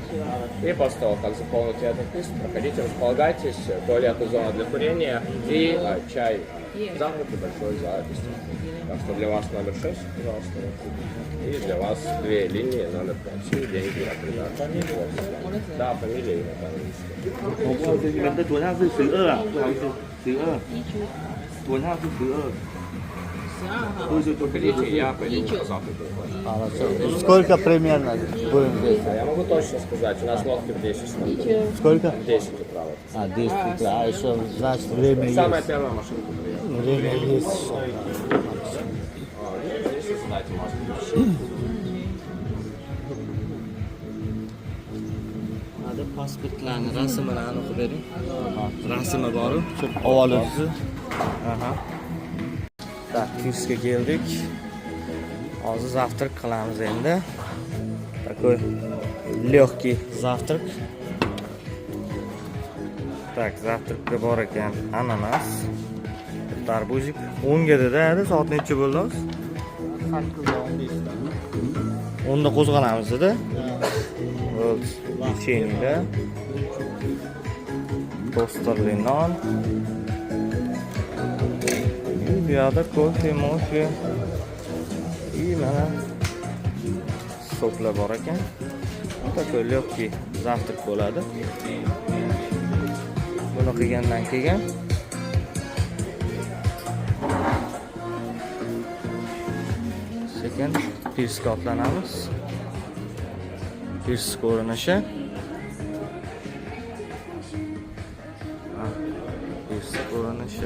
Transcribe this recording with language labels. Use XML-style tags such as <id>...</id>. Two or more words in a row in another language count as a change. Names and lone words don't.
<ru>И после того, как заполните этот лист, проходите, располагайтесь. Туалет и зона для курения и чай. Завтрак и большой завтрак. Так что для вас номер 6, пожалуйста. И для вас 2 линии номер 5. И деньги на придаток. Да, фамилия и имя по-английски. ตัวหน้าคือซื้ออ่ะซื้อตัวหน้าคือซื้อ Приходите, и я пойду на завтрак. Хорошо. Сколько примерно будем здесь? Я могу точно сказать, у нас лодки в 10 утра. Сколько? 10 утра. Вот. А, 10 утра. А еще, значит, время есть. Самая первая машинка приехала. Время есть. Если знаете, может быть.</ru> <uz>Hadi pasportlarni rasmini aniq bering. Rasmi bor-ku, olib. Aha. Tak, Kirsga keldik. Hozir zavtrak qilamiz endi.</uz> <ru>Такой легкий завтрак.</ru> <uz>Так, завтракka bor ekan ananas, tarbuzik. 10 ga dedi, soat necha bo'ldi? 10da qo'zg'alamiz-da. Bo'ldi. Pechenye, tosterli non. Bu yoqda kofe, mofe. И mana soklar bor ekan.</uz> <ru>Такой легкий завтрак bo'ladi.</ru> <uz>Buni qilgandan keyin sekin pirsga otlanamiz. Pirs ko'rinishi. Pirs ko'rinishi.</uz>